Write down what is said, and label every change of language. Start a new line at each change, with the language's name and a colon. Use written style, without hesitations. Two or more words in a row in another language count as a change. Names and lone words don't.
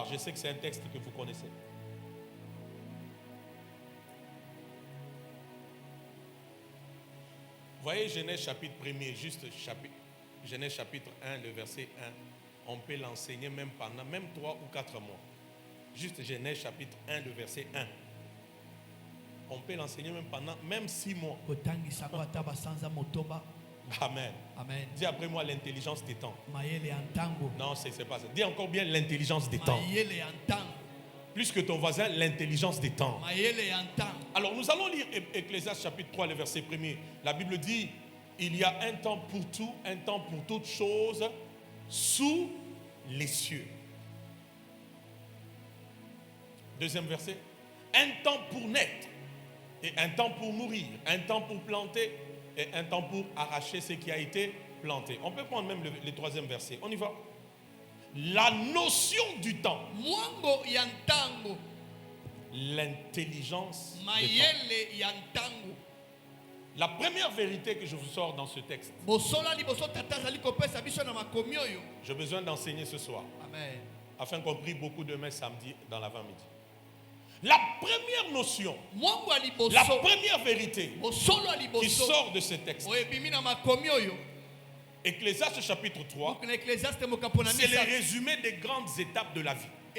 French: Je sais que c'est un texte que vous connaissez. Voyez Genèse chapitre 1er, juste chapitre, Genèse chapitre 1, le verset 1. On peut l'enseigner même pendant même 3 ou 4 mois. Juste Genèse chapitre 1, le verset 1. On peut l'enseigner même pendant même 6 mois. Amen. Amen. Dis après moi l'intelligence des temps.
Lingala: Mayele ya ntango.
French: Non, c'est pas ça. Dis encore bien l'intelligence des temps.
Lingala: Mayele ya ntango.
French: Plus que ton voisin, l'intelligence des temps.
Lingala: Mayele ya ntango.
French: Alors nous allons lire Ecclésiaste chapitre 3, le verset 1er. La Bible dit, il y a un temps pour tout, un temps pour toutes choses sous les cieux. Deuxième verset. Un temps pour naître et un temps pour mourir, un temps pour planter et un temps pour arracher ce qui a été planté. On peut prendre même le troisième verset. On y va. La notion du temps.
Lingala: Mwango ya ntango.
French: L'intelligence des temps.
Lingala: Mayele ya ntango.
French: La première vérité que je vous sors dans ce texte. J'ai besoin d'enseigner ce soir. Amen. Afin qu'on prie beaucoup demain samedi dans l'avant-midi. La première notion, la première vérité qui sort de ce texte, Ecclésiaste chapitre 3, c'est le résumé des grandes étapes de la vie.